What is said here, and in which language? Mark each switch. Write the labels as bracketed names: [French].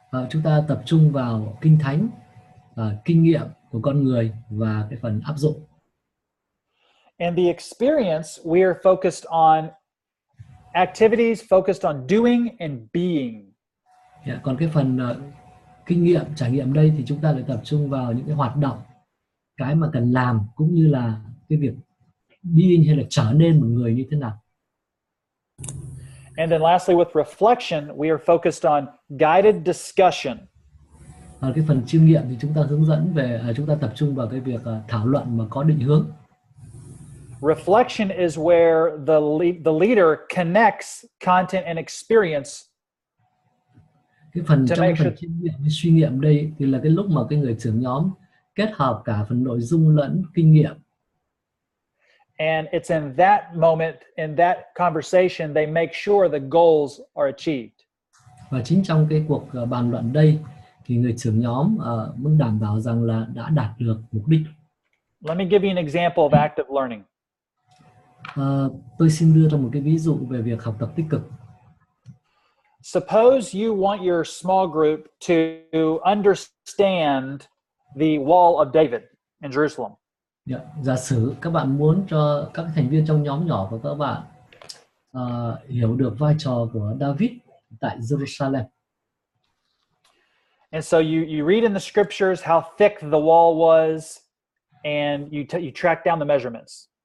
[Vietnamese] Chúng ta tập trung vào kinh thánh, kinh nghiệm của con người và cái phần áp dụng. [English] And the experience, we are focused on activities focused on doing and being. [Vietnamese] Còn cái phần kinh nghiệm, trải nghiệm đây thì chúng ta lại tập trung vào những cái hoạt động, cái mà cần làm, cũng như là cái việc being hay là trở nên một người như thế nào. [English] And then lastly, with reflection, we are focused on guided discussion. [Vietnamese] Cái phần chiêm nghiệm thì chúng ta hướng dẫn về, chúng ta tập trung vào cái việc thảo luận mà có định hướng. [English] Reflection is where the leader connects content and experience. [Vietnamese] Cái phần trong cái phần chiêm nghiệm với suy nghiệm đây thì là cái lúc mà cái người trưởng nhóm kết hợp cả phần nội dung lẫn kinh nghiệm. [English] And it's in that moment, in that conversation, they make sure the goals are achieved. [Vietnamese] Và chính trong cái cuộc bàn luận đây thì người trưởng nhóm muốn đảm bảo rằng là đã đạt được mục đích. [English] Let me give you an example of active learning. [Vietnamese] Tôi xin đưa ra một cái ví dụ về việc học tập tích cực. [English] Suppose you want your small group to understand the wall of David in Jerusalem. [Vietnamese] Giả sử các bạn muốn cho các thành viên trong nhóm nhỏ của các bạn hiểu được vai trò của David tại Jerusalem. [English] And so you read in the scriptures how thick the wall was, and you track down the measurements.